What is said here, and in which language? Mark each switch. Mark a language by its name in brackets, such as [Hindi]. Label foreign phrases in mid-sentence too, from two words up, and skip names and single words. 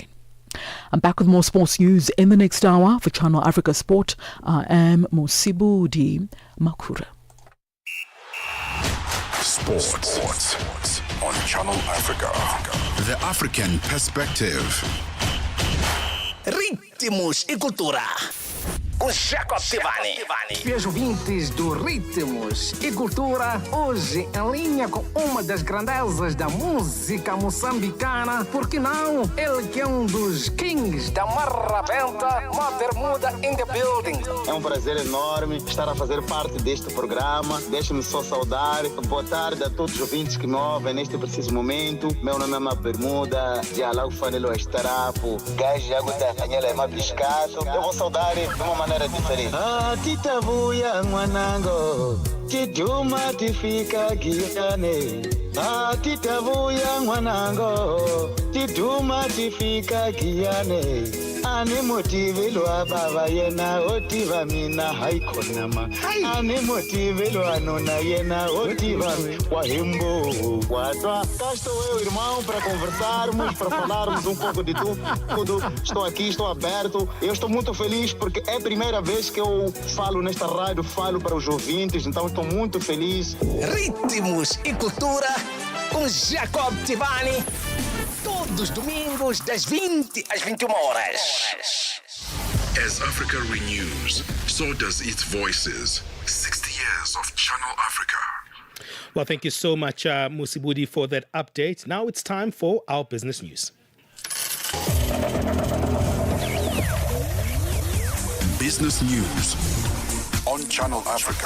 [English] I'm back with more sports news in the next hour. For Channel Africa Sport, I am Mosibudi Makura. Sports on Channel Africa. The African perspective. [Portuguese] Ritmos e cultura. Com Jacob Tivani. Meus ouvintes do Ritmos e Cultura, hoje em linha com uma das grandezas da música moçambicana, porque não? Ele que é um dos kings da marrabenta, uma bermuda [English] in the building. [Portuguese] É um prazer enorme estar a fazer parte deste programa. Deixe-me só saudar. Boa tarde a todos os ouvintes que me ouvem neste preciso momento. Meu nome é Bermuda, de Alau Fanelo Estarapo, Gajo Aguda Canhela é Mabiscato. Eu vou saudar de uma maneira diferente. [Tsonga] Ah, tita buia mwanango, tiduma tifika giane. Ah, tita buia mwanango, tiduma tifika giane. Ani motivelwa baba yena otiva mina haikonama. Ani motivelwa nona yena otiva wahimbo. [Portuguese] Cá estou eu, irmão, para conversarmos, para falarmos um pouco de tudo. Estou aqui, estou aberto. Eu estou muito feliz porque é a primeira vez que eu falo nesta rádio, falo para os ouvintes, então estou muito feliz. Ritmos e cultura com Jacob Tivani. Todos os domingos, das 20 às 21 horas. [English] As Africa renews, so does its voices. 60 years of Channel Africa. Well, thank you so much, Musibudi, for that update. Now it's time for our business news. Business news on Channel Africa.